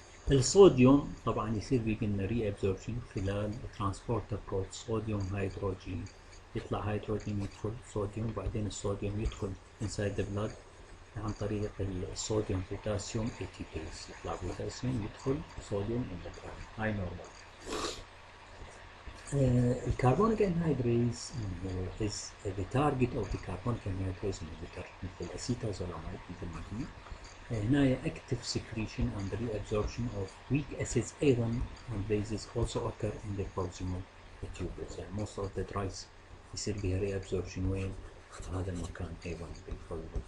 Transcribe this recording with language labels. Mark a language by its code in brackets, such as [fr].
[ar] الصوديوم طبعا يصير بيه قلنا ري ابزوربشن خلال ترانسبورتر كود صوديوم هيدروجين، يطلع هيدروجين يدخل صوديوم، بعدين الصوديوم يدخل انسايد ذا بلاد عن طريق الصوديوم بوتاسيوم اي تي بيز، يطلع بوتاسيوم يدخل صوديوم ان ذا هاي نورمال. الكربونيك انهيدريز is the target of the carbonic anhydrase inhibitor مثل الاسيتازولاميد مثل ما قلنا. [en] هنا active secretion and reabsorption of weak acids ايضا and bases also occur in the proximal tubules. [ar] يعني most of the drugs يصير بها reabsorption وين؟ في هذا المكان ايضا بالبروكسيمال.